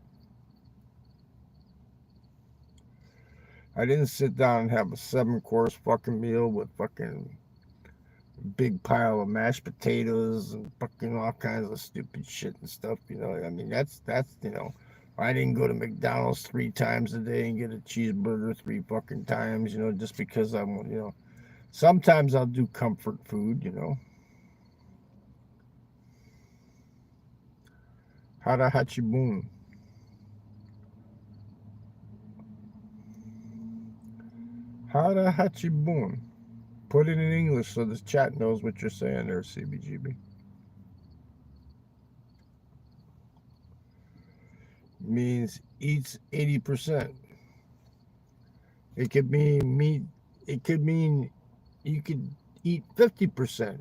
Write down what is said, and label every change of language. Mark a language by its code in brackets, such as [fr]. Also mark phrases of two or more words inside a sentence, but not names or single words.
[en] I didn't sit down and have a 7-course fucking meal with fucking big pile of mashed potatoes and fucking all kinds of stupid shit and stuff. You know, I mean, that's you know, I didn't go to McDonald's 3 times a day and get a cheeseburger 3 fucking times. You know, just because I'm, you know, sometimes I'll do comfort food. You know, [ja] 腹八分、腹八分. [en] Put it in English so the chat knows what you're saying there, CBGB. Means eats 80%. It could mean meat. It could mean you could eat 50%.